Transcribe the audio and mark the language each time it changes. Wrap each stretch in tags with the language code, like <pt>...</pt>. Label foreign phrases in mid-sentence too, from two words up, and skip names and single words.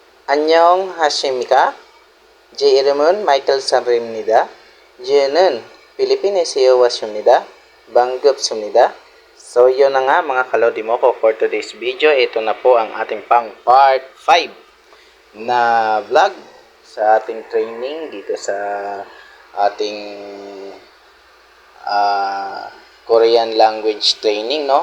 <ko>안녕 하십니까? 제 이름은 마이클 사브입니다. 저는 Pilipines에 왔습니다. 반갑습니다.</ko> <tl>So yun na nga mga kalodi mo ko</tl> <en>for today's video.</en> <tl>Ito na po ang ating pang part 5 na vlog sa ating training dito sa ating</tl> <en>Korean language training,</en> <tl>no?</tl>